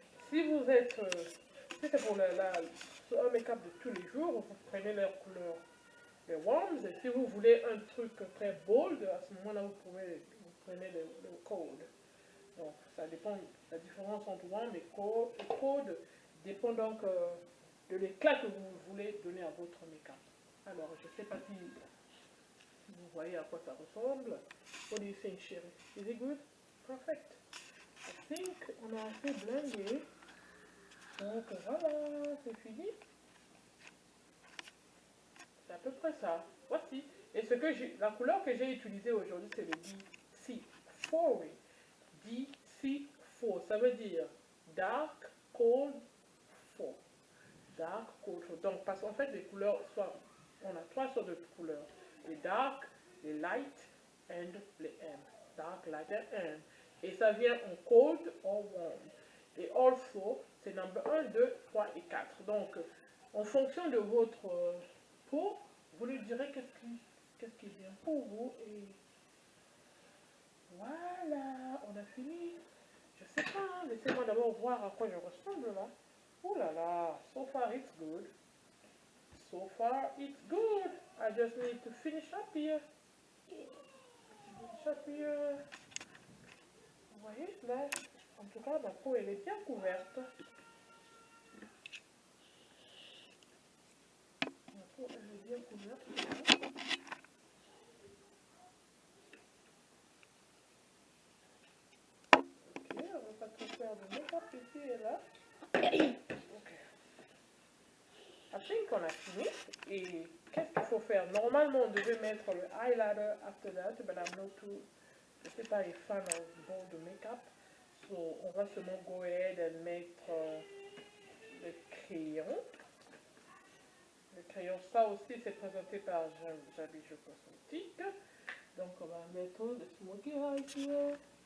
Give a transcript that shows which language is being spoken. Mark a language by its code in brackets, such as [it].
[fr] Si c'est pour un make-up de tous les jours, vous prenez leur couleur, les warms. Et si vous voulez un truc très bold, à ce moment-là, vous prenez le cold. Donc, ça dépend, la différence entre warm et cold dépend donc de l'éclat que vous voulez donner à votre make-up. Alors, je ne sais pas si vous voyez à quoi ça ressemble. [en] What do you think, chérie? Is it good? Perfect. I think [fr] on a assez blendé. Donc voilà, c'est fini. C'est à peu près ça. Voici. Et la couleur que j'ai utilisée aujourd'hui, c'est le DC4. DC4, ça veut dire Dark Cold 4. Dark Cold 4. Donc, parce qu'en fait, les couleurs, on a trois sortes de couleurs. Les dark, les light, and les M. Dark, light, and M. Et ça vient en cold or warm. Et also, c'est number 1, 2, 3 et 4. Donc, en fonction de votre peau, vous lui direz qu'est-ce qui est bien pour vous. Et voilà, on a fini. Je sais pas, hein, laissez-moi d'abord voir à quoi je ressemble là. Oh là là, [en] so far it's good. So far it's good. I just need to finish up here. Finish up here. [fr] Vous voyez, là, en tout cas, ma peau, elle est bien couverte. Ma peau, elle est bien couverte. Ok, on va pas trop faire de make-up ici et là. Ok. [en] I think [fr] on a fini. Et qu'est-ce qu'il faut faire? Normalement, on devait mettre le highlighter [en] after that, but I'm not too... [fr] Je ne suis pas un fan [en] of bold make-up. [fr] So, on va seulement [en] go ahead and [fr] mettre le crayon. Le crayon, ça aussi, c'est présenté par Jabijoux Cosmétique. Donc, on va mettre le smoky eye here.